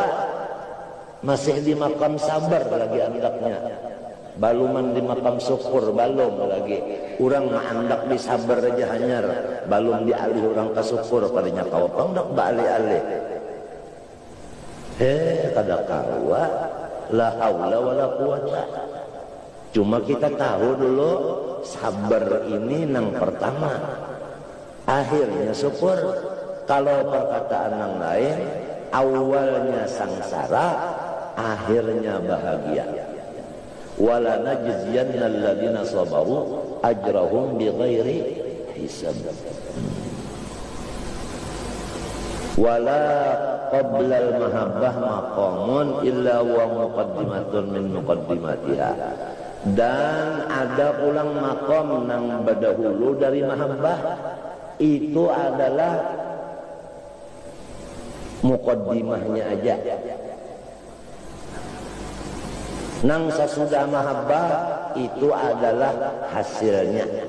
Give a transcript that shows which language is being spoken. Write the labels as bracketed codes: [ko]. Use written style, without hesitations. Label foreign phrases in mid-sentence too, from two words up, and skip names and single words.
[bjn] Masih di makam sabar lagi andaknya. Baluman di makam syukur balum lagi. Urang andak di sabar aja hanyar. Balum dialih orang ke syukur padanya kawa pandak balik-alih. Kada kawa [ar] لا حول ولا قوة. [bjn] Cuma kita tahu dulu sabar ini nang pertama. Akhirnya syukur. Kalau perkataan yang lain, awalnya sangsara, akhirnya bahagia. [ar] ولنجزين الذين صبروا أجرهم بغير حساب. ولا قبل المحبة مقام إلا ومقدمة من مقدماتها. [bjn] Dan ada ulang maqam nang berdahulu dari mahabbah, itu adalah muqaddimahnya aja. Nang sesudah mahabbah itu adalah hasilnya.